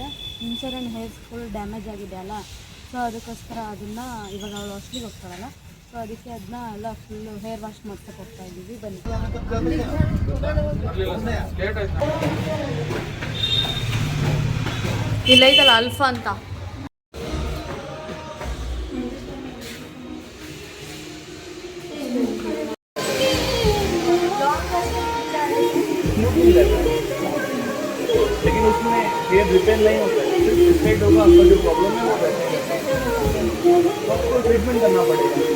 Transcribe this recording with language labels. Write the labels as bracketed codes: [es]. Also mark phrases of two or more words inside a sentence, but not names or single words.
[kn] ಮುಂಚೆನೇ ಹೇರ್ಸ್ ಫುಲ್ ಡ್ಯಾಮೇಜ್ ಆಗಿದೆ ಅಲ್ಲ, ಸೊ ಅದಕ್ಕೋಸ್ಕರ ಅದನ್ನು ಇವಾಗ ಅವಳು ಹೊಸ್ಲಿಗೆ ಹೋಗ್ತಾಳಲ್ಲ, ಸೊ ಅದಕ್ಕೆ ಅದನ್ನ ಎಲ್ಲ ಫುಲ್ಲು ಹೇರ್ ವಾಶ್ ಮಾಡ್ಸಕ್ಕೆ ಹೋಗ್ತಾ ಇದ್ದೀವಿ. ಬನ್ನಿ. ಇಲ್ಲೈತಲ್ಲ ಅಲ್ಫಾ ಅಂತ. [hi] लेकिन उसमें हेयर रिपेयर नहीं होता है, सिर्फ स्ट्रेट होगा। आपका जो प्रॉब्लम है वो वैसे तो आपको ट्रीटमेंट करना पड़ेगा।